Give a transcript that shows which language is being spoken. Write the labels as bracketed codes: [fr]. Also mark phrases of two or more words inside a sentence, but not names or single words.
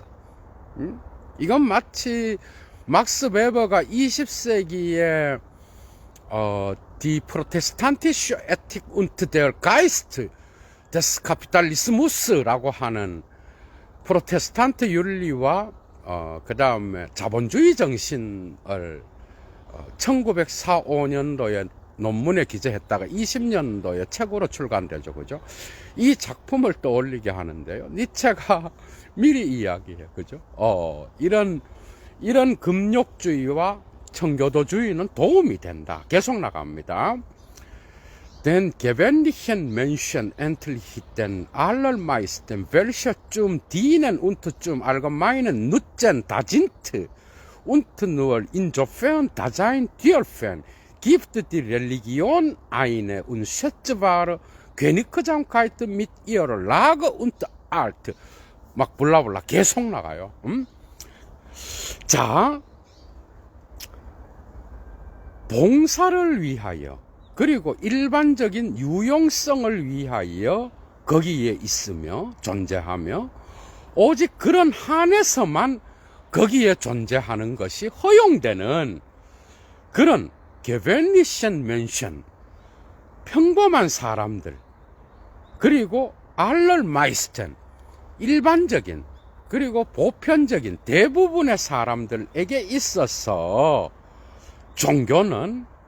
[ko] 이건 마치 막스 베버가 20세기에 [de] Die protestantische Ethik und der Geist des Kapitalismus [ko] 라고 하는 프로테스탄트 윤리와 그 다음에 자본주의 정신을 1945년도에 논문에 기재했다가 20년도에 책으로 출간되죠, 그죠? 이 작품을 떠올리게 하는데요. 니체가 미리 이야기해, 그죠? 이런 금욕주의와 청교도주의는 도움이 된다. 계속 나갑니다. [de] Den gewöhnlichen Menschen entlichen allermeisten, welche zum Dienen und zum allgemeinen Nutzen da sind und nur insofern da sein dürfen, gibt die Religion eine unschätzbare Genügsamkeit mit ihrer Lage und art [ko] 막 블라블라 계속 나가요. 자, 봉사를 위하여 그리고 일반적인 유용성을 위하여 거기에 있으며 존재하며 오직 그런 한에서만 거기에 존재하는 것이 허용되는 그런 [de] gewöhnlichen Menschen, [ko] 평범한 사람들, 그리고 알럴마이스텐, 일반적인 그리고 보편적인 대부분의 사람들에게 있어서 종교는